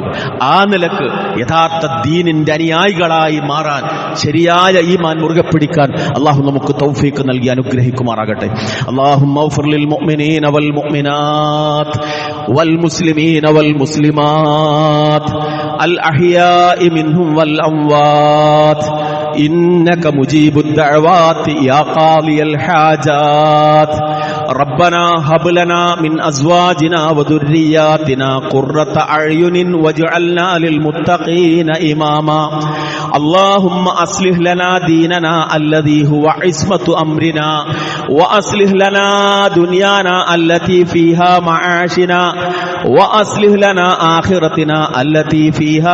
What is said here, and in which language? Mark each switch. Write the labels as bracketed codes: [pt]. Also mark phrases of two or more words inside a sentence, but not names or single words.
[ml] ആ നിലക്ക് യഥാർത്ഥ ദീനിന്റെ അനുയായികളായി മാറാൻ, ശരിയായ ഈമാൻ മുറുകെ പിടിക്കാൻ അള്ളാഹു നമുക്ക് തൗഫീഖ് നൽകി അനുഗ്രഹിക്കുമാറാകട്ടെ. [ar] اللهم اغفر للمؤمنين والمؤمنات والمسلمين والمسلمات الأحياء منهم والأموات إنك مجيب الدعوات يا قاضي الحاجات ربنا هب لنا من أزواجنا وذرياتنا قرة أعين واجعلنا للمتقين إماما اللهم أصلح لنا ديننا الذي هو عصمة أمرنا وأصلح لنا دنيانا التي فيها معاشنا وأصلح لنا آخرتنا التي فيها